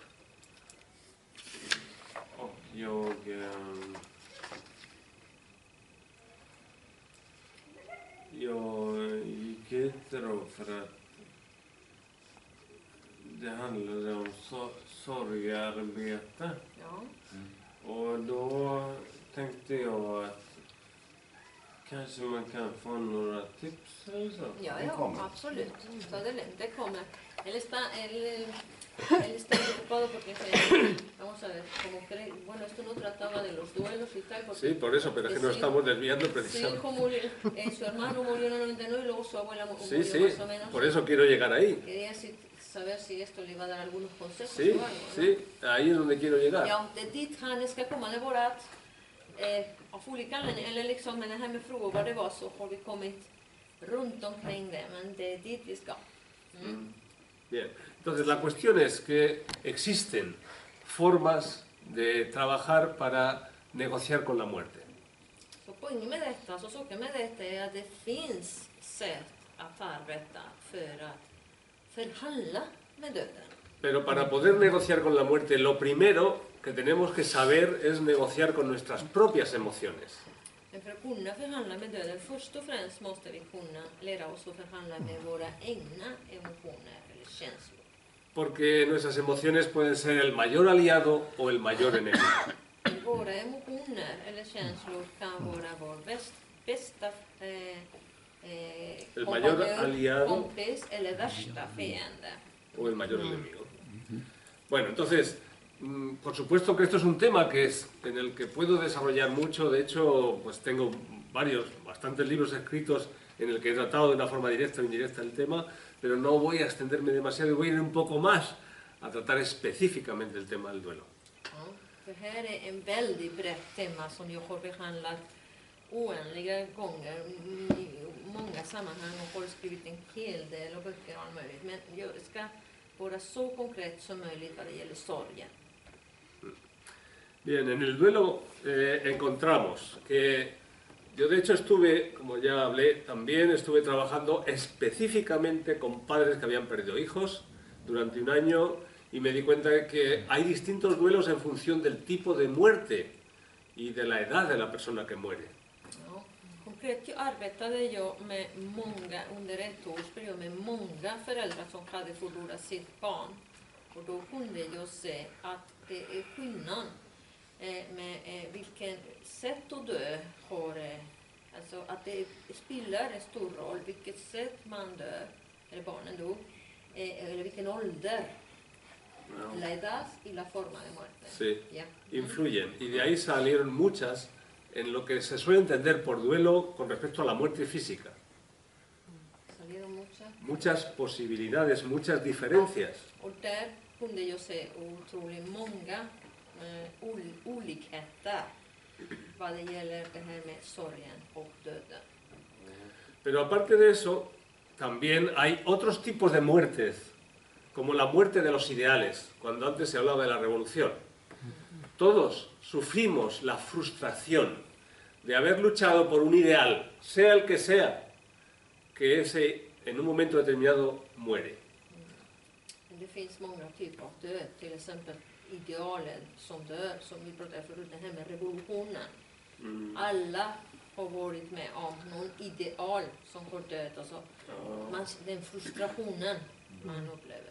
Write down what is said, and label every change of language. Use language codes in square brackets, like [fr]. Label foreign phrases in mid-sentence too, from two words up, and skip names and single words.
[sv] Och jag gick hit då för att det handlade om sorgarbete. Ja. Och då tänkte jag att kanske man kan få några tips eller så. Ja, absolut. Så det kommer. [es] Él está preocupado porque vamos a ver, como que, bueno, esto no trataba de los duelos y tal. Porque, Sí, por eso, pero es que nos estamos desviando sí, precisamente. murió, su hermano murió en el 99 y luego su abuela murió Sí, sí, más o menos. por eso quiero llegar ahí. Quería saber si esto le iba a dar algunos consejos Sí, o algo, ¿no? sí, ahí es donde quiero llegar. [sv] Ja, det är dit han ska komma. Det var att av olika anledningar, eller liksom med det här med frågor vad det var, så har vi kommit runt omkring det, men det är dit vi ska. [es] Bien, entonces la cuestión es que existen formas de trabajar para negociar con la muerte. [sv] Så poängen med detta, så saken med detta är att det finns sätt att arbeta för att förhandla med döden. [es] Pero para poder negociar con la muerte, lo primero que tenemos que saber es negociar con nuestras propias emociones. [sv] Men för att kunna förhandla med döden, först och främst måste vi kunna lära oss att förhandla med våra egna emotioner eller känslor. [es] Porque nuestras emociones pueden ser el mayor aliado o el mayor enemigo. [sv] Våra emotioner eller känslor kan vara vår bästa [es] El mayor aliado [sv] kompis eller värsta fiende. [es] o el mayor enemigo. Bueno, entonces, por supuesto que esto es un tema en el que puedo desarrollar mucho. De hecho, pues tengo bastantes libros escritos en el que he tratado de una forma directa o indirecta el tema, pero no voy a extenderme demasiado y voy a ir un poco más a tratar específicamente el tema del duelo. [sv] Ja, det här är en väldigt brett tema som jag har behandlat oändliga gånger i många sammanhang och har skrivit en hel del och böcker och allt möjligt. Men jag ska vara så konkret som möjligt vad det gäller sorgen. [es] Bien, en el duelo encontramos que Yo de hecho estuve, como ya hablé, también estuve trabajando específicamente con padres que habían perdido hijos durante un año y me di cuenta de que hay distintos duelos en función del tipo de muerte y de la edad de la persona que muere. [sv] Ja. Konkret arbetade jag med många, under ett årsperiod med många föräldrar som hade förlorat sitt barn. Och då kunde jag se att det är skillnad med vilken sätt att dö har, alltså att det spelar en stor roll vilket sätt man dör, eller barnen dog, eller vilken ålder. [es] La edad y la forma de muerte. Sí, Ya. influyen. Y de ahí salieron muchas en lo que se suele entender por duelo con respecto a la muerte física. Salieron muchas. Muchas posibilidades, muchas diferencias. [sv] Och där kunde jag se otroligt många olikheter vad det gäller det här med sorgen och döden. [es] Pero aparte de eso, también hay otros tipos de muertes, como la muerte de los ideales, cuando antes se hablaba de la revolución. Todos sufrimos la frustración de haber luchado por un ideal, sea el que sea, que ese en un momento determinado muere. [sv] Det finns många typer av död, till exempel idealen som dör, som vi pratade förut, det här med revolutionen. Alla har varit med om någon ideal som har dött, alltså den frustrationen man upplever.